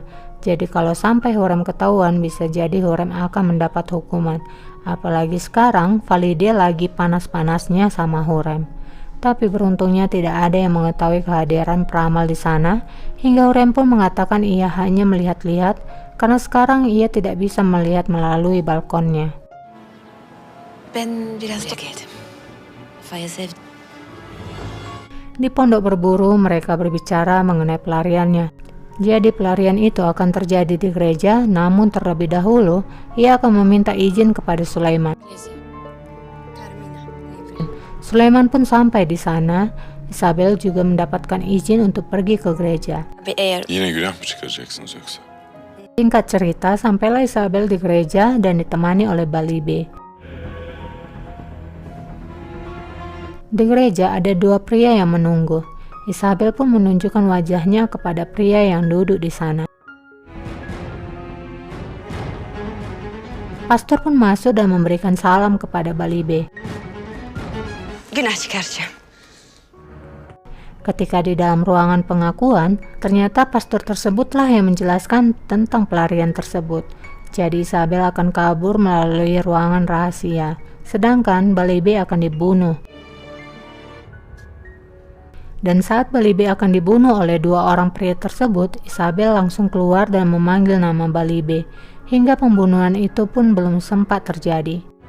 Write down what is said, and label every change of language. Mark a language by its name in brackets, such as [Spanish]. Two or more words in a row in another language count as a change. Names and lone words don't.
[Indonesian] Jadi kalau sampai Hurrem ketahuan bisa jadi Hurrem akan mendapat hukuman. Apalagi sekarang Valide lagi panas-panasnya sama Hurrem. Tapi beruntungnya tidak ada yang mengetahui kehadiran Pramal di sana. Hingga Hurrem pun mengatakan ia hanya melihat-lihat karena sekarang ia tidak bisa melihat melalui balkonnya. [Turkish] Ben biraz geldim. Faya sevdim. [Indonesian] Di pondok berburu mereka berbicara mengenai pelariannya. Jadi pelarian itu akan terjadi di gereja, namun terlebih dahulu ia akan meminta izin kepada Sulaiman. Sulaiman pun sampai di sana. Isabel juga mendapatkan izin untuk pergi ke gereja. [Turkish] Yine günah mı çıkaracaksınız yoksa? [Indonesian] Singkat cerita, sampailah Isabel di gereja dan ditemani oleh Balibe. Di gereja ada dua pria yang menunggu. Isabel pun menunjukkan wajahnya kepada pria yang duduk di sana. Pastor pun masuk dan memberikan salam kepada Balibe. [Turkish] Günah çıkaracağım. [Indonesian] Ketika di dalam ruangan pengakuan, ternyata pastor tersebutlah yang menjelaskan tentang pelarian tersebut. Jadi Isabel akan kabur melalui ruangan rahasia, sedangkan Balibe akan dibunuh. Dan saat Balibe akan dibunuh oleh dua orang pria tersebut, Isabel langsung keluar dan memanggil nama Balibe, hingga pembunuhan itu pun belum sempat terjadi.